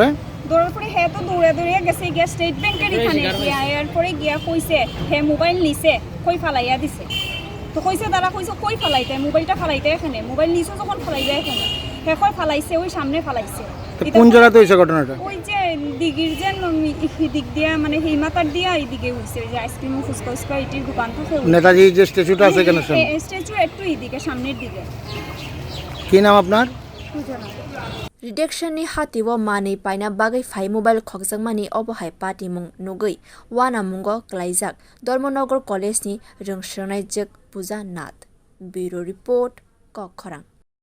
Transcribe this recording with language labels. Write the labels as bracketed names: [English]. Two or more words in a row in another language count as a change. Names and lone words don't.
[Bangla] দৌড়ার পরে হ্যাঁ তো দৌড়ে গেছে গিয়া স্টেট ব্যাংকের এখানে গিয়া এরপরে গিয়া কইছে হ্যাঁ মোবাইল নিছে কই ফালাইয়া দিছে তো কইছে তারা কইছে কই ফালাইতে মোবাইলটা ফালাইতে এখানে মোবাইল নিছে যখন ফালাইবে এখানে হ্যাঁ কই ফালাইছে ওই সামনে ফালাইছে কোন জায়গাতে হইছে ঘটনাটা ওই যে দিঘির যে দিক দিয়া মানে হিমাতার দিয়া এইদিকে হইছে যে আইসক্রিম ফুচকা এটির দোকান থাকে নেতাজি যে স্ট্যাচুটা আছে কেন স্ট্যাচু একটু এইদিকে সামনের দিকে কি নাম আপনার [Kok Borok] Reduction ni hati wo mani paina bagai phai mobile khokjak mani obohai pati mung nugui wana mungo klaijak Dharmanagar college ni rwng jek puja nath [English] bureau report [Kok Borok] khorok